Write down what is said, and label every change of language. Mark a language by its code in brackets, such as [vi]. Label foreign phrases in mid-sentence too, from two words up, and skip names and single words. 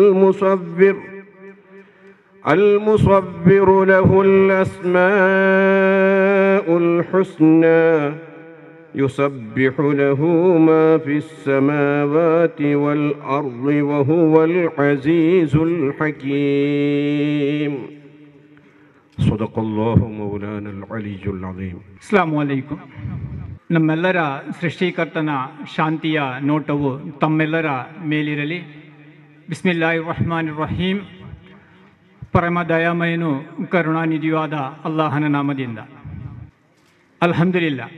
[ar] المصور له الأسماء الحسنى يسبح له ما في السماوات والأرض وهو العزيز الحكيم صدق الله مولانا العلي العظيم. السلام عليكم. [kn] ನಮ್ಮೆಲ್ಲರ ಸೃಷ್ಟಿಕರ್ತನ ಶಾಂತಿಯ ನೋಟವು ತಮ್ಮೆಲ್ಲರ ಮೇಲಿರಲಿ. [ar] بسم الله الرحمن الرحيم. [kn] ಪರಮ ದಯಾಮಯನು ಕರುಣಾನಿಧಿಯೂ ಆದ ಅಲ್ಲಾಹನ ನಾಮದಿಂದ. [ar] الحمد لله.